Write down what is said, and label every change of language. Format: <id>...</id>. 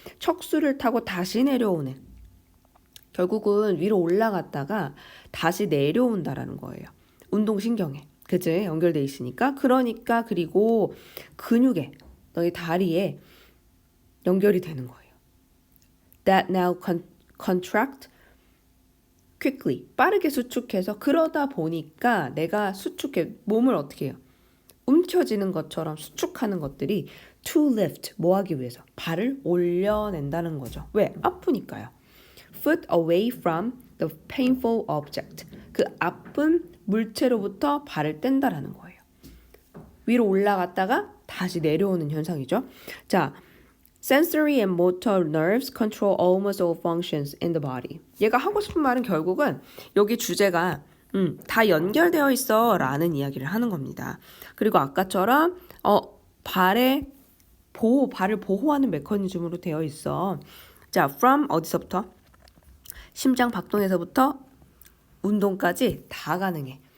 <ko>척수를 타고 다시 내려오는. 결국은 위로 올라갔다가 다시 내려온다라는 거예요. 운동신경에. 그치? 연결돼 있으니까. 그러니까 그리고 근육에, 너희 다리에 연결이 되는 거예요.</ko> <en>That now contract quickly.</en> <ko>빠르게 수축해서 그러다 보니까 내가 몸을 어떻게 해요? 움켜쥐는 것처럼 수축하는 것들이 to lift, 뭐 하기 위해서? 발을 올려낸다는 거죠. 왜? 아프니까요.</ko> <en>Foot away from the painful object.</en> <ko>그 아픈 물체로부터 발을 뗀다라는 거예요. 위로 올라갔다가 다시 내려오는 현상이죠.</ko> <en>자, sensory and motor nerves control almost all functions in the body.</en> <ko>얘가 하고 싶은 말은 결국은 여기 주제가 다 연결되어 있어 라는 이야기를 하는 겁니다. 그리고 아까처럼 발을 보호하는 메커니즘으로 되어 있어. 자, from 어디서부터? 심장 박동에서부터 운동까지 다 가능해.</ko>